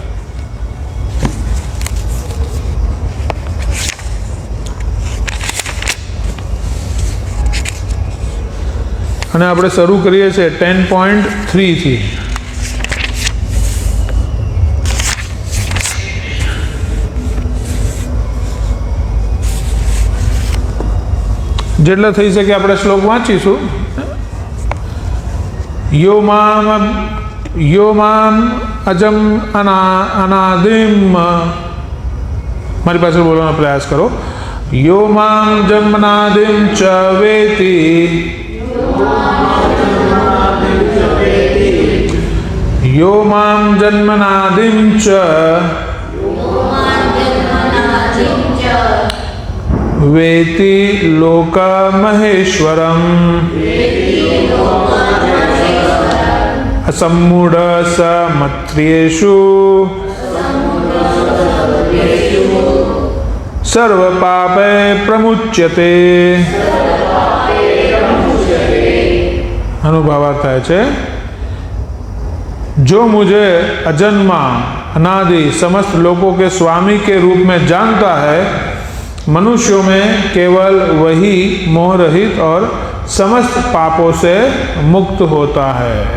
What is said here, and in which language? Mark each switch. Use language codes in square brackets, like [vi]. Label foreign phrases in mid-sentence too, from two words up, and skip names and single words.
[gu] અને આપણે શરૂ કરીએ છીએ 10.3 થી. જેટલા થઈ શકે આપણે શ્લોક વાંચીશું. [sa] यो माम अजम अनादिम, [gu] મારી પાસે બોલવાનો પ્રયાસ કરો. [sa] यो माम जन्मनादिम च वेति यो माम जन्मनादिम च वेति लोकमहेश्वरम. असम्मूढ़ समत्रियेषु सर्वपापे प्रमुच्यते। [gu] અનુભવ થાય છે [hi] जो मुझे अजन्मा अनादि समस्त लोकों के स्वामी के रूप में जानता है, मनुष्यों में केवल वही मोह रहित और समस्त पापों से मुक्त होता है।